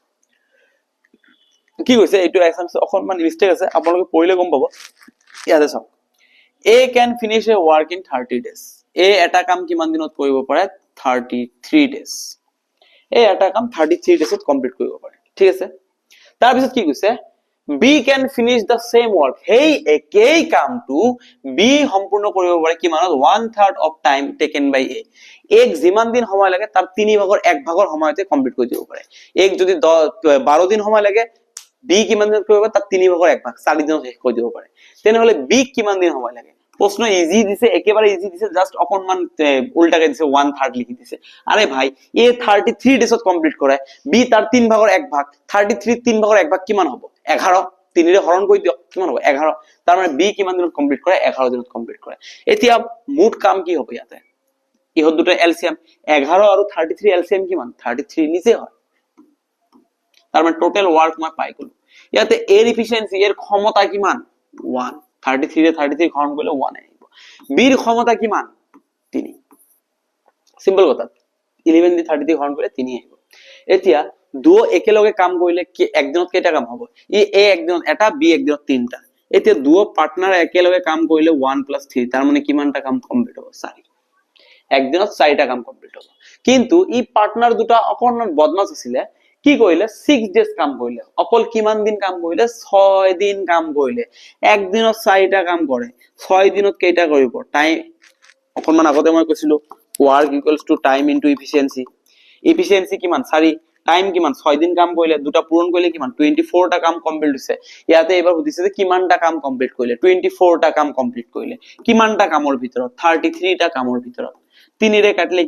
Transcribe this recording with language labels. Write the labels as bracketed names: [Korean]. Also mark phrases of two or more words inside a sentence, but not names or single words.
[Assamese] কি কৈছে এইটো এক্সামস অকনমান মিস্টেক আছে আপোনালোকে পঢ়িলে গম পাব ইয়াতে চাও [English] A can finish a work in 30 days [Assamese] A এটা কাম কিমান দিনত কৰিব পাৰে 33 days A এটা কাম 33 days ত কমপ্লিট কৰিব পাৰে ঠিক আছে তাৰ পিছত কি কৈছে [English] B can finish the same work hey [Assamese] একেই কামটো B সম্পূৰ্ণ কৰিব পাৰে কিমানত [English] 1/3 of time taken by A [Assamese] এক যিমান দিন সময় লাগে তাৰ 3 ভাগৰ 1 ভাগৰ সময়তে কমপ্লিট কৰি দিব পাৰে এক যদি 12 দিন সময় লাগে B কিমান দিনত কৰিব তাৰ 3 ভাগৰ 1 ভাগ 4 দিনত শেষ কৰি দিব পাৰে তেনেহলে B কিমান দিন সময় লাগে প্রশ্ন ইজি দিছে একেবারে ইজি দিছে জাস্ট অকনমান উল্টাকে দিছে 1/3 লিখি দিছে আরে ভাই এ 33 [English] days complete [Assamese] কৰে বি তার 3 ভাগৰ 1 ভাগ 33 3 ভাগৰ 1 ভাগ কিমান হ'ব 11 3 ৰে হৰণ কৰি দিয়ক কিমান হ'ব 11 তাৰ মানে বি কিমান দিনত কমপ্লিট কৰে 11 দিনত কমপ্লিট কৰে এতিয়া মুঠ কাম কি হ'ব ইয়াতে ইহত দুটা এলসিএম 11 আৰু 33 এলসিএম কিমান 33 নিচে হয় তাৰ মানে [English] total work [Assamese] মই পাই গলো ইয়াতে এর এফিশিয়েন্সি এর ক্ষমতা কিমান 1 33 রে 33 হরণ করলে 1 আইব বির ক্ষমতা কিমান 3 সিম্পল কথা 11 দি 33 হরণ করলে 3 আইব এতিয়া দুও একেলগে কাম কৰিলে কি একদিনত কেইটা কাম হ'ব ই এ একদিনত এটা বি একদিনত তিনটা এতিয়া দুও পার্টনার একেলগে কাম কৰিলে 1 + 3 তাৰ মানে কিমানটা কাম কমপ্লিট হ'ব 4 একদিনত 4টা কাম কমপ্লিট হ'ব কিন্তু ই পার্টনার দুটা অকনমান বদমাছ আছিল কি কইলে 6 ডেজ কাম কইলে অকল কিমান দিন কাম কইলে 6 দিন কাম কইলে একদিনত 4টা কাম কৰে 6 দিনত কেইটা কৰিব টাইম অকনমান আগতে মই কৈছিলো [English] work equals to time into efficiency efficiency [Assamese] কিমান 4 টাইম কিমান 6 দিন কাম কইলে দুটা পূরণ কইলে কিমান 24টা কাম কমপ্লিট হৈছে ইয়াতে এবাৰ সুধিছে যে কিমানটা কাম কমপ্লিট কইলে 24টা কাম কমপ্লিট কইলে কিমানটা কামৰ ভিতৰত 33টা কামৰ ভিতৰত 3 রে কাটলে